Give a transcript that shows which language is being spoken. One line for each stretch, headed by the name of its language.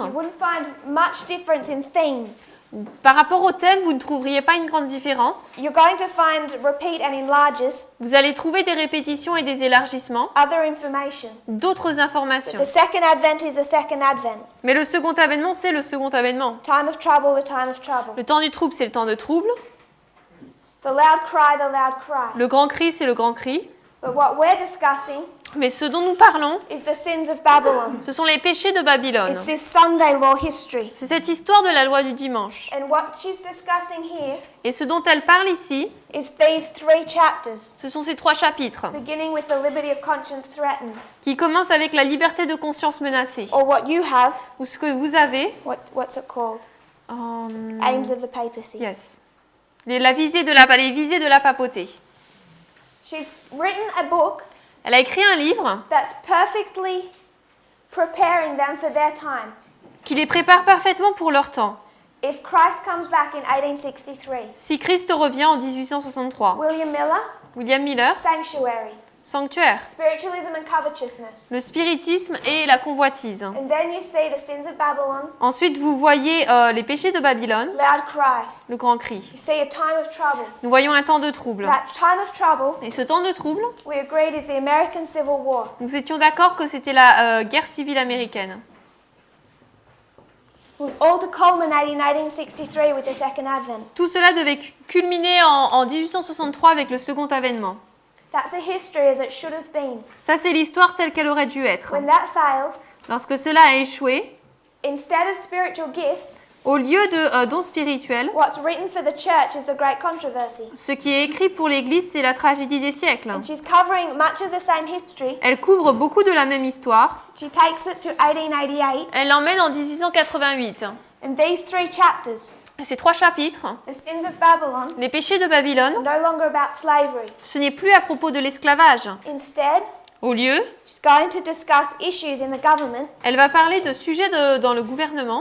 English: you wouldn't find much difference in theme.
French: par rapport au thème, vous ne trouveriez pas une grande différence.
English: You're going to find repeat and enlarges,
French: Vous allez trouver des répétitions et des élargissements,
English: other information.
French: d'autres informations.
English: The second advent is the second advent.
French: Mais le second avènement, c'est le second avènement.
English: Time of trouble, the time of trouble.
French: Le temps du trouble, c'est le temps de trouble.
English: The loud cry, the loud cry.
French: Le grand cri, c'est le grand cri.
English: But what we're discussing
French: Mais ce dont nous parlons,
English: is the sins of Babylon.
French: ce sont les péchés de Babylone.
English: It's this Sunday law history.
French: C'est cette histoire de la loi du dimanche.
English: And what she's discussing here
French: Et ce dont elle parle ici,
English: is these 3 chapters,
French: ce sont ces 3 chapitres
English: beginning with the liberty of conscience threatened,
French: qui commencent avec la liberté de conscience menacée.
English: or what you have,
French: Ou ce que vous avez,
English: what's it called? euh, Aims of the papacy.
French: yes, les visées de la papauté.
English: She's written a book
French: Elle a écrit un livre
English: that's perfectly preparing them for their time.
French: qui les prépare parfaitement pour leur temps.
English: If Christ comes back in 1863,
French: Si Christ revient en 1863,
English: William Miller,
French: William Miller,
English: sanctuary,
French: sanctuaire,
English: spiritualism and covetousness.
French: le spiritisme et la convoitise.
English: And then you see the sins of Babylon,
French: Ensuite, vous voyez les péchés de Babylone,
English: loud cry.
French: le grand cri.
English: You see a time of trouble.
French: Nous voyons un temps de trouble.
English: That time of trouble,
French: Et ce temps de trouble,
English: we agreed, is the American Civil War.
French: nous étions d'accord que c'était la guerre civile américaine.
English: It was all to culminate in 1863 with the second advent.
French: Tout cela devait culminer en 1863 avec le second avènement.
English: That's the history as it should have been.
French: Ça, c'est l'histoire telle qu'elle aurait dû être.
English: When that fails,
French: Lorsque cela a échoué,
English: instead of spiritual gifts,
French: au lieu de dons spirituels,
English: what's written for the church is the great controversy.
French: ce qui est écrit pour l'Église, c'est la tragédie des siècles.
English: And she's covering much of the same history.
French: Elle couvre beaucoup de la même histoire.
English: She takes it to 1888.
French: Elle l'emmène en 1888.
English: And these 3 chapters,
French: Et ces 3 chapitres,
English: the sins of Babylon,
French: les péchés de Babylone,
English: are no longer about slavery.
French: ce n'est plus à propos de l'esclavage.
English: Instead,
French: Au lieu,
English: she's going to discuss issues in the government
French: elle va parler de sujets dans le gouvernement